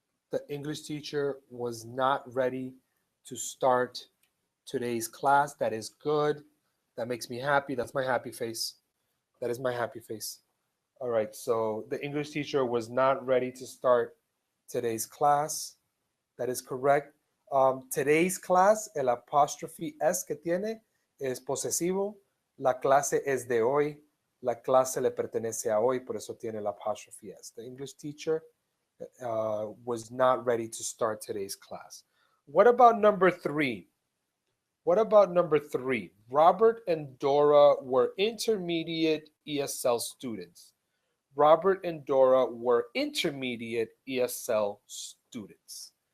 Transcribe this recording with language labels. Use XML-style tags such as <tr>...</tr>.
<en>The English teacher was not ready to start today's class. That is good. That makes me happy. That's my happy face. That is my happy face. All right, so the English teacher was not ready to start today's class. That is correct. Today's class,</en> <es>el apostrophe S que tiene es posesivo. La clase es de hoy. La clase le pertenece a hoy, por eso tiene el apostrophe S.</es> <en>The English teacher was not ready to start today's class. What about number 3? What about number 3? Robert and Dora were intermediate ESL students. Robert and Dora were intermediate ESL students.</en>